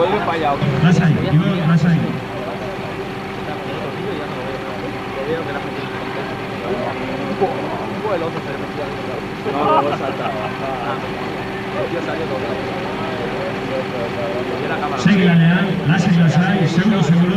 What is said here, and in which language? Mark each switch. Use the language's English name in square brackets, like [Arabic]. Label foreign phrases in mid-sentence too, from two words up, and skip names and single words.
[Spanish] fallado. [Basque] Lasai, Igor, lasai. [Spanish] El otro se le metía no, lo saltaba. El tío salió doblado. [Basque] Segi lanean, lasai, seguro.